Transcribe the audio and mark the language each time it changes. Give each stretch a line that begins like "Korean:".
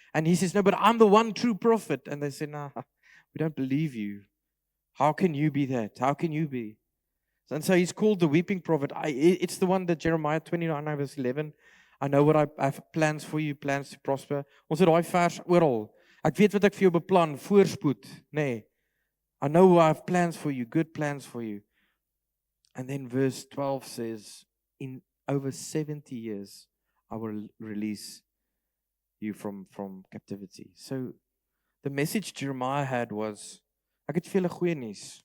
English: And he says, no, but I'm the one true prophet. And they say, nah, we don't believe you. How can you be that? How can you be? And so he's called the weeping prophet. It's the one that Jeremiah 29 verse 11. I know what I have plans for you, plans to prosper.
Afrikaans: Ons het daai vers oral. Ek weet wat ek vir jou beplan, voorspoed, nee.
English: I know I have plans for you, good plans for you. And then verse 12 says, in over 70 years, I will release you from captivity. So the message Jeremiah had was,
Afrikaans: ek het vir julle goeie nuus.